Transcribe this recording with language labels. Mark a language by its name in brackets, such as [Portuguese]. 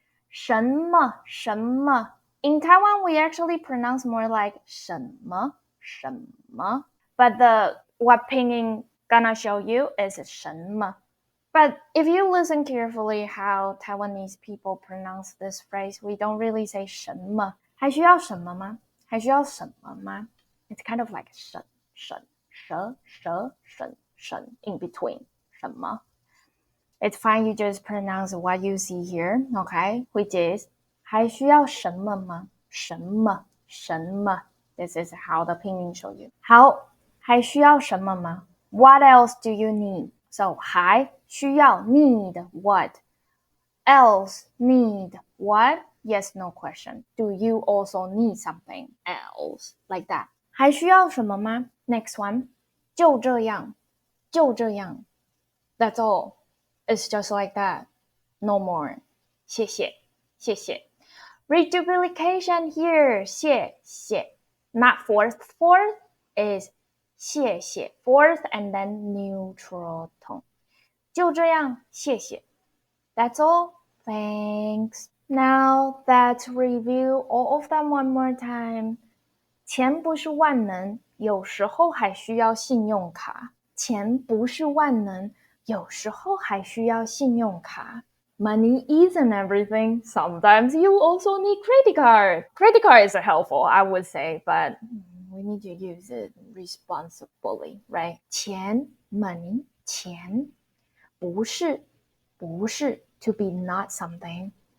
[English] 什么什么 In Taiwan, we actually pronounce more like 什么什么 But what pinyin gonna show you is 什么 But if you listen carefully how Taiwanese people pronounce this phrase, we don't really say 什么 [Chinese] 还需要什么吗？还需要什么吗？ [English] It's kind of like 什in between 什么 It's fine, you just pronounce what you see here, okay? Which is [Chinese] 还需要什么吗？ [English] 什么什么 This is how the pinyin show you. [Chinese] 好，还需要什么吗？ [English] What else do you need? So 还需要 need what? Else need what? Yes, no question. Do you also need something else? Like that. [Chinese] 还需要什么吗？ [English] Next one. [Chinese] 就这样，就这样。 [English] That's all. It's just like that. No more. [Chinese] 谢谢，谢谢。 [English] Reduplication here. 谢谢。Not fourth. Fourth is 谢谢. Fourth and then neutral tone. [Chinese] 就这样，谢谢。 [English] That's all. Thanks. Now let's review all of them one more time. [Chinese] 钱不是万能，有时候还需要信用卡。钱不是万能，有时候还需要信用卡。 [English] Money isn't everything. Sometimes you also need credit card. Credit card is helpful, I would say, but we need to use it responsibly, right? 钱 money [Chinese] 钱不是 [English] to be not something.